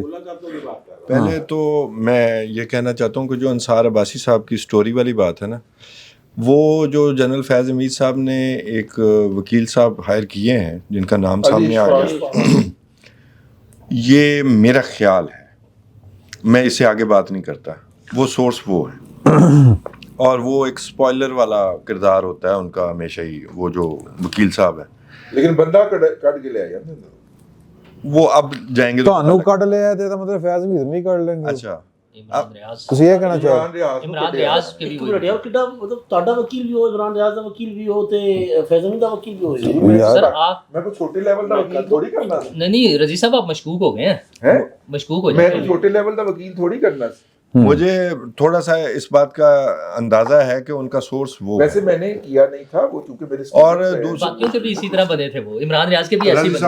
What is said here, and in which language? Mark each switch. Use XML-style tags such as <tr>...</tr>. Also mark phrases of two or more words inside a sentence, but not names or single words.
<ur>پہلے تو میں یہ کہنا چاہتا ہوں کہ جو انصار عباسی صاحب کی سٹوری والی بات ہے نا, وہ جو جنرل فیض امید صاحب نے ایک وکیل صاحب ہائر کیے ہیں جن کا نام سامنے آ گیا, یہ میرا خیال ہے, میں اسے آگے بات نہیں کرتا, وہ سورس وہ ہے اور وہ ایک سپوائلر والا کردار ہوتا ہے ان کا ہمیشہ ہی, وہ جو وکیل صاحب ہیں. لیکن بندہ کٹ کے لے آیا وہ اب جائیں گے تو کٹ لے آئے تھے, مطلب فیض امید نہیں کر لیں گے. اچھا</ur> <pa>ਤੁਸੀਂ ਇਹ ਕਹਿਣਾ ਚਾਹੋ</pa> <ur>عمران ریاض کے بھی</ur> <pa>ਕਿੱਡਾ ਮਤਲਬ ਤੁਹਾਡਾ ਵਕੀਲ ਵੀ ਹੋ, ਇਮਰਾਨ ਰਿਆਜ਼ ਦਾ ਵਕੀਲ ਵੀ ਹੋ ਤੇ ਫੈਜ਼ ਅਹਿਮਦ ਦਾ ਵਕੀਲ ਵੀ ਹੋ.</pa> <ur>سر آپ</ur> <pa>میں کوئی چھوٹے لیول دا وکیل تھوڑی کرنا سی.</pa> <ur>نہیں رضی صاحب آپ مشکوک ہو گئے ہیں, مشکوک ہو میں جائیں.</ur> <pa>چھوٹے لیول دا وکیل تھوڑی کرنا سی.</pa> <ur>مجھے تھوڑا سا اس بات کا اندازہ ہے کہ ان کا سورس وہ, ویسے میں نے کیا نہیں تھا وہ, چونکہ میرے اور باقیوں کے بھی اسی طرح بنے تھے, وہ عمران ریاض کے بھی ایسے بنے.</ur>